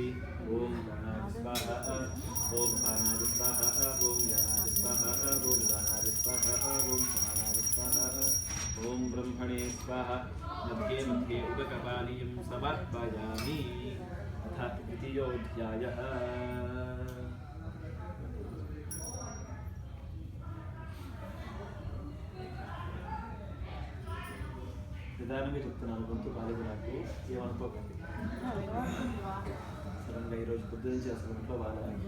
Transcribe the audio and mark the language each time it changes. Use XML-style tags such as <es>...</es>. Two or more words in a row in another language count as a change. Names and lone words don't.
<sa>ॐ प्राणाय स्वाहा, ॐ प्राणाय स्वाहा, ॐ ज्ञानाय स्वाहा, ॐ दानाय स्वाहा, ॐ समानाय स्वाहा. ఓం బ్రహ్మణే స్వాహ मध्ये मध्ये उदकपानीयं समर्पयामि अथ द्वितीयोऽध्यायः</sa> <te>నిదానంగా చెప్తున్నాను గొంతు బాలేదు నాకు ఏమనుకోకండి సడన్గా ఈరోజు పొద్దు నుంచి అసలు ఇంట్లో బాగా</te>